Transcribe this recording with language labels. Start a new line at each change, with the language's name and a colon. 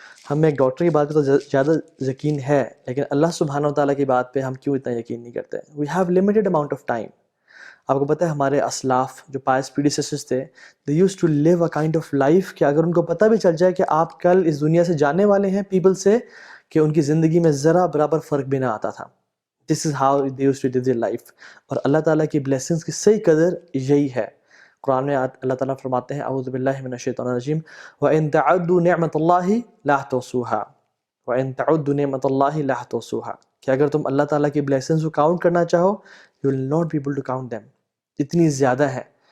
Urdu: ہمیں ایک ڈاکٹر کی بات پہ تو زیادہ یقین ہے، لیکن اللہ سبحانہ و تعالیٰ کی بات پہ ہم کیوں اتنا یقین نہیں کرتے؟
English: We have limited amount of time.
Urdu: آپ کو پتہ ہے ہمارے اسلاف جو پائس پریڈیسیسرز تھے،
English: they used to live a kind of life
Urdu: کہ اگر ان کو پتہ بھی چل جائے کہ آپ کل اس دنیا سے جانے والے ہیں پیپل سے، کہ ان کی زندگی میں ذرا برابر فرق بھی نہ آتا تھا.
English: This is how they used to live their life.
Urdu: اور اللہ تعالیٰ کی بلیسنگس کی صحیح قدر یہی ہے. قرآن میں اللہ تعالیٰ فرماتے ہیں
Arabic: اعوذ باللہ من الشیطان الرجیم وَإِن تَعُدُّوا نِعْمَةَ اللَّهِ لَا تُحْصُوهَا
Urdu: وَإِن تَعُدُّوا نِعْمَةَ اللَّهِ لَا تُحْصُوهَا. کہ اگر تم اللہ تعالیٰ کی بلیسنگس کو کاؤنٹ کرنا چاہو
English: you will not be able to count them.
Urdu: اتنی زیادہ ہے.